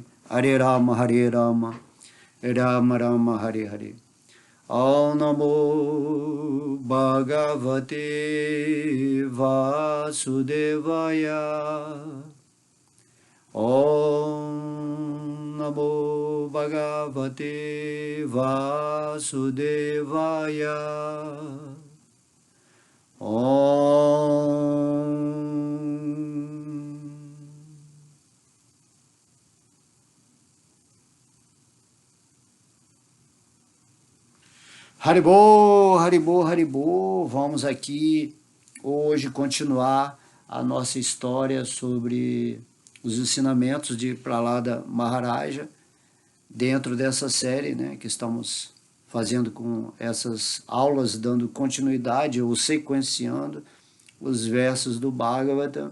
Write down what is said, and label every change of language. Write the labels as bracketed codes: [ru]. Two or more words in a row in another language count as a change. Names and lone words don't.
[sa] हरे राम राम राम हरे हरे ॐ नमो भगवते वासुदेवाय ॐ नमो भगवते वासुदेवाय ॐ. हरिबो, हरिबो, हरिबो. [pt] Vamos aqui hoje continuar a nossa história sobre os ensinamentos de Prahlada Maharaja dentro dessa série, né, que estamos fazendo com essas aulas, dando continuidade ou sequenciando os versos do Bhagavata.